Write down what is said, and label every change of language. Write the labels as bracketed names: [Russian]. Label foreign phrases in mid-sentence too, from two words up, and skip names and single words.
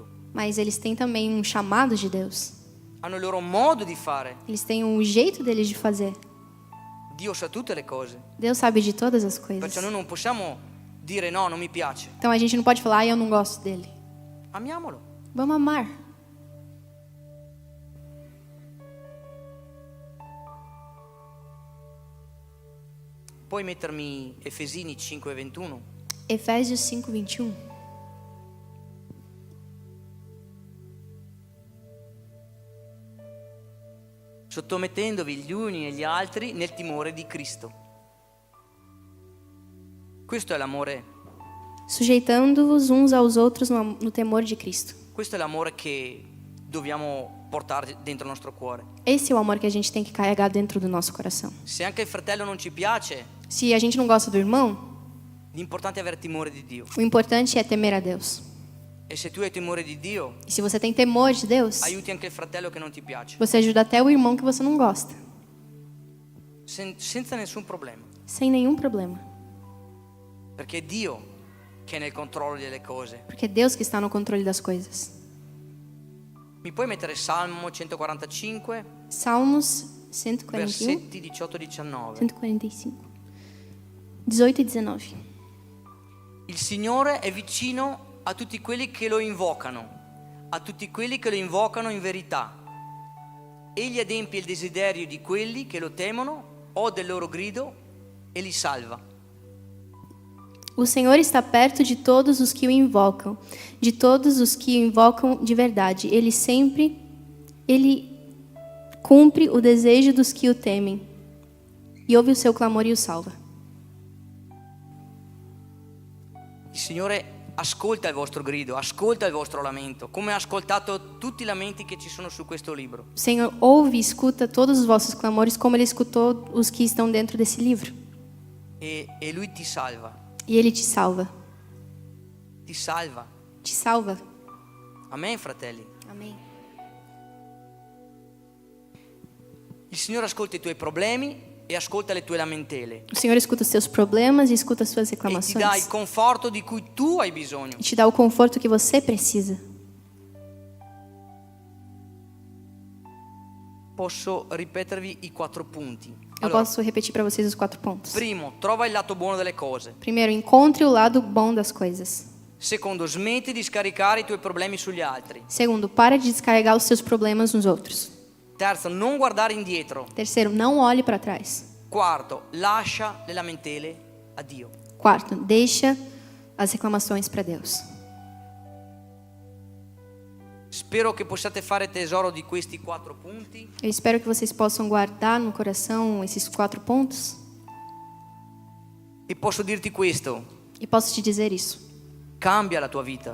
[Portuguese] Mas eles têm também um chamado de Deus. [Italian] hanno il loro modo di fare. [Portuguese] Eles têm um jeito deles de fazer. [Italian] Dio sa tutte le cose, [Portuguese] Deus sabe de todas as coisas. [Italian] perciò noi non possiamo dire no, non mi piace. [Portuguese] Então a gente não pode falar, eu não gosto dele. [Italian] Amiamolo. [Portuguese] Vamos amar. [Italian] Puoi mettermi Efesini 5:21? [Portuguese] Efésios 5:21. [Italian] Sottomettendovi gli uni e gli altri nel timore di Cristo. Questo è l'amore, [Portuguese] Sujeitando-vos uns aos outros no temor de Cristo. [Italian] questo è l'amore che dobbiamo portare dentro il nostro cuore. [Portuguese] Esse é o amor que a gente tem que carregar dentro do nosso coração. [Italian] Se anche il fratello non ci piace, [Portuguese] Se a gente não gosta do irmão, [Italian] l'importante è avere timore di Dio. [Portuguese] o importante é temer a Deus. [Italian] E se tu hai timore di Dio, [Portuguese] E se você tem temor de Deus, [Italian] aiuti anche il fratello che non ti piace, [Portuguese] você ajuda até o irmão que você não gosta, [Italian] senza nessun problema, [Portuguese] sem nenhum problema. [Italian] perché è Dio che è nel controllo delle cose. [Portuguese] Porque é Deus que está no controle das coisas. [Italian] Mi puoi mettere Salmo 145, [Portuguese] Salmos 141, [Italian] versetti 18-19. [Portuguese] 145, 18 e 19. [Italian] Il Signore è vicino a tutti quelli che lo invocano, a tutti quelli che lo invocano in verità. Egli adempie il desiderio di quelli che lo temono, ode il loro grido e li salva. [Portuguese] O Senhor está perto de todos os que o invocam, de todos os que o invocam de verdade. Ele cumpre o desejo dos que o temem e ouve o seu clamor e o salva. [Italian] Il Signore ascolta il vostro grido, ascolta il vostro lamento, come ha ascoltato tutti i lamenti che ci sono su questo libro. [Portuguese] O Senhor ouve e escuta todos os vossos clamores, como Ele escutou os que estão dentro desse livro. [Italian] E Lui ti salva, [Portuguese] E Ele te salva. [Italian] ti salva. [Portuguese] Te salva. [Italian] Amen, fratelli. [Portuguese] Amém. [Italian] Il Signore ascolta i tuoi problemi e ascolta le tue lamentele [Portuguese] O Senhor escuta os seus problemas e escuta as suas [Italian] e ti dà il [Portuguese] reclamações. [Italian] conforto di cui tu hai bisogno. [Portuguese] E te dá o conforto que você precisa. [Italian] Posso ripetervi i 4 punti. [Portuguese] Eu [Italian] Allora, [Portuguese] posso repetir para vocês os 4 pontos. [Italian] primo, trova il lato buono delle cose. [Portuguese] Primeiro, encontre o lado bom das coisas. [Italian] Secondo, smetti di scaricare i tuoi problemi sugli altri. [Portuguese] Segundo, para de descarregar os seus problemas nos outros. [Italian] Terzo, non guardare indietro. [Portuguese] Terceiro, não olhe para trás. [Italian] Quarto, lascia le lamentele a Dio. [Portuguese] Quarto, deixa as reclamações para Deus. [Italian] Spero che possiate fare tesoro di questi 4 punti [Portuguese] Eu espero que vocês possam guardar no coração esses 4 pontos. [Italian] e posso dirti questo: [Portuguese] E posso te dizer isso. [Italian] cambia la tua vita.